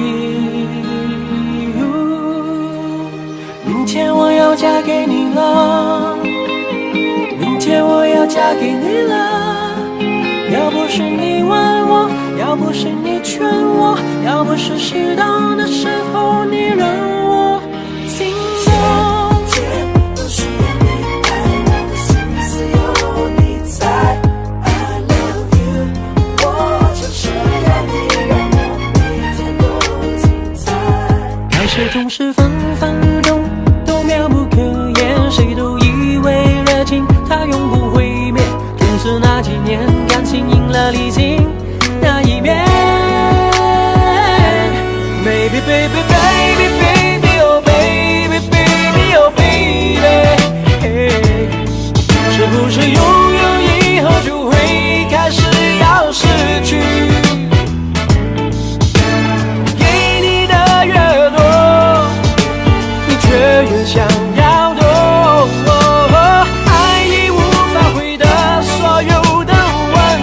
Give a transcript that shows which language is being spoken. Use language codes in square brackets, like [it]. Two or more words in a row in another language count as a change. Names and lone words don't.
[zh] 明天我要嫁给你了，明天我要嫁给你了。要不是你问我，要不是你劝我，要不是适当的时候你让我心动。都需要你爱，我的心思有你在。 [en] I love you， [zh] 我就是要你让我每天都精彩。开始总是分分入中，都妙不可言，谁都以为热情它永不会灭，正是那几年感情赢了理性那一面。 [en] Baby baby baby baby oh baby baby oh baby， [zh] 是不是拥有以后就会开始要失去？给你的越多，你却越想要多。爱已无法回答所有的